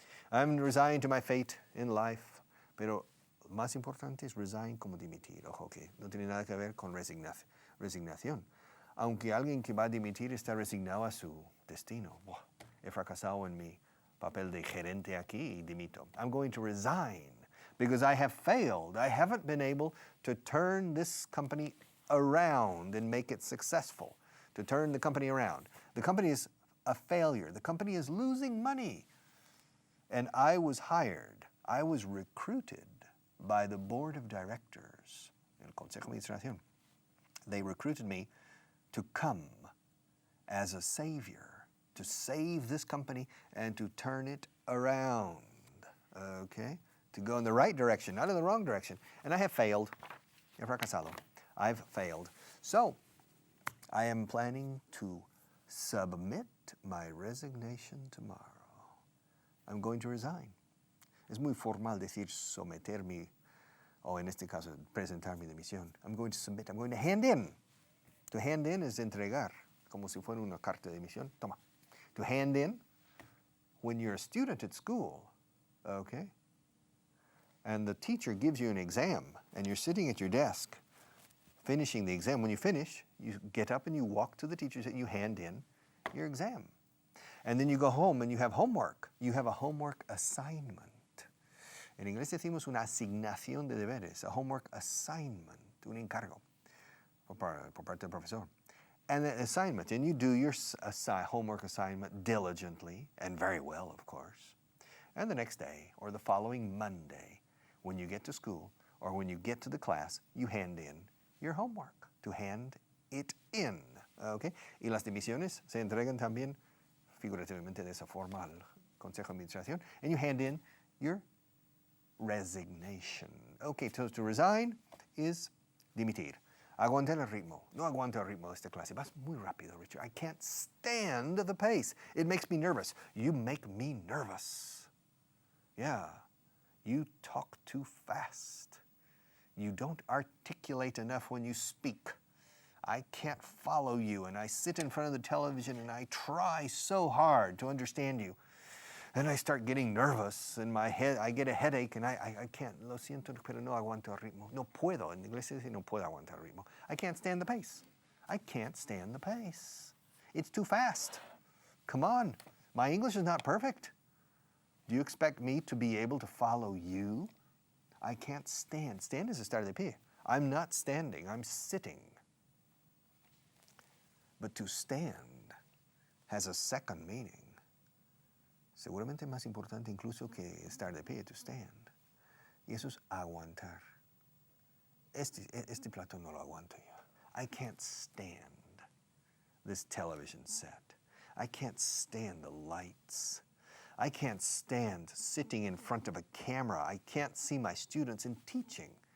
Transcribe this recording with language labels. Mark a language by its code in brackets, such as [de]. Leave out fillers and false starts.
[en] I'm resigned to my fate in life. [es] Pero más importante es resign como dimitir. Ojo, que no tiene nada que ver con resignación. Aunque alguien que va a dimitir está resignado a su destino. Buah, he fracasado en mi papel de gerente aquí y dimito. [en] I'm going to resign because I have failed. I haven't been able to turn this company around and make it successful. To turn the company around. The company is a failure. The company is losing money. And I was hired. I was recruited by the board of directors, [es] el Consejo de Administración. [en] They recruited me to come as a savior, to save this company and to turn it around, okay? To go in the right direction, not in the wrong direction. And I have failed. [es] He fracasado. [en] I've failed. So, I am planning to submit my resignation tomorrow. I'm going to resign. [es] Es muy formal decir someter mi, o en este caso, presentar mi dimisión. [en] I'm going to submit, I'm going to hand in. [es] To hand in es entregar, como si fuera una carta de dimisión. Toma. [en] To hand in, when you're a student at school, okay, and the teacher gives you an exam, and you're sitting at your desk, finishing the exam. When you finish, you get up and you walk to the teacher and you hand in your exam. And then you go home and you have homework. You have a homework assignment. [es] En inglés decimos una asignación de deberes, [en] a homework assignment, [es] un encargo por parte del profesor. [en] And the assignment, and you do your homework assignment diligently and very well, of course. And the next day, or the following Monday, when you get to school, or when you get to the class, you hand in your homework, to hand it in, okay? [es] Y las dimisiones se entregan también figurativamente de esa forma al Consejo de Administración, [en] and you hand in your resignation. Okay, so to resign is dimitir. [es] Aguantar el ritmo. No aguanto el ritmo de esta clase. Vas muy rápido, [en] Richard. I can't stand the pace. It makes me nervous. You make me nervous. Yeah. You talk too fast. You don't articulate enough when you speak. I can't follow you, and I sit in front of the television and I try so hard to understand you. Then I start getting nervous in my head. I get a headache and I can't. [es] Lo siento, pero no aguanto el ritmo. No puedo. En inglés se dice no puedo aguantar el ritmo. [en] I can't stand the pace. I can't stand the pace. It's too fast. Come on. My English is not perfect. Do you expect me to be able to follow you? I can't stand. Stand is estar de pie. I'm not standing. I'm sitting. But to stand has a second meaning. [es] Seguramente más importante incluso que estar de pie, to stand. Y eso es aguantar. Este plato no lo aguanto yo. [en] I can't stand this television set. I can't stand the lights. I can't stand sitting in front of a camera. I can't see my students and teaching.